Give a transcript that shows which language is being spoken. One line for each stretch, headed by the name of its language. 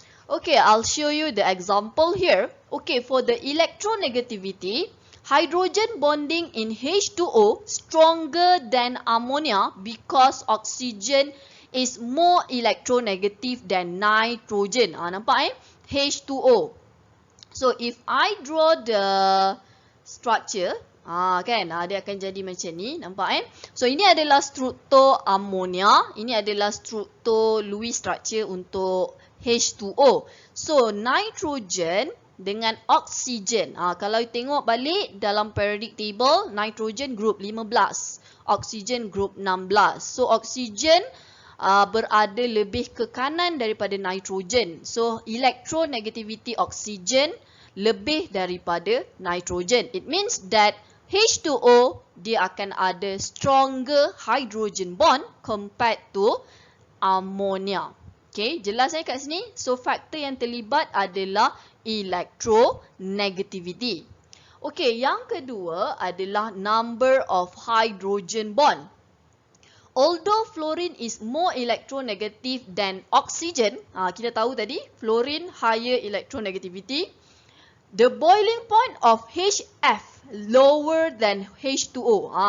English: Okay, I'll show you the example here. Okay, for the electronegativity, hydrogen bonding in H2O stronger than ammonia because oxygen is more electronegative than nitrogen.
Malay: Nampak H2O. So if I draw the structure, kan dia akan jadi macam ni, nampak So ini adalah struktur ammonia, ini adalah struktur Lewis structure untuk H2O. So nitrogen dengan oksigen. Kalau tengok balik dalam periodic table, nitrogen group 15, oksigen group 16. So oksigen berada lebih ke kanan daripada nitrogen. So electronegativity oksigen lebih daripada nitrogen.
English: It means that H2O
Malay: dia akan ada
English: stronger hydrogen bond compared to ammonia.
Malay: Okay, jelas kat sini? So faktor yang terlibat adalah electronegativity. Okay, yang kedua adalah number of hydrogen bond.
English: Although fluorine is more electronegative than oxygen,
Malay: kita tahu tadi
English: fluorine higher electronegativity, the boiling point of HF lower than H2O.